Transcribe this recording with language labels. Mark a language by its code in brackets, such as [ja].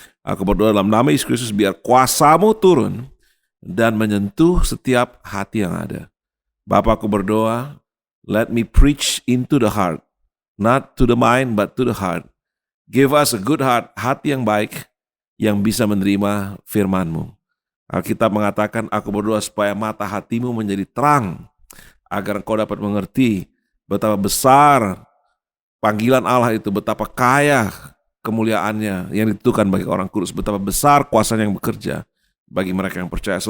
[id] Aku berdoa dalam nama Yesus Kristus, biar kuasa-Mu turun dan menyentuh setiap hati yang ada. Bapa, aku berdoa, [en] let me preach into the heart, [id] not to the mind, but to the heart. [en] Give us a good heart, [id] hati yang baik, yang bisa menerima firman-Mu. Alkitab mengatakan, aku berdoa supaya mata hatimu menjadi terang, agar engkau dapat mengerti betapa besar panggilan Allah itu, betapa kaya kemuliaannya yang ditentukan bagi orang kudus, betapa besar kuasanya yang bekerja bagi mereka yang percaya.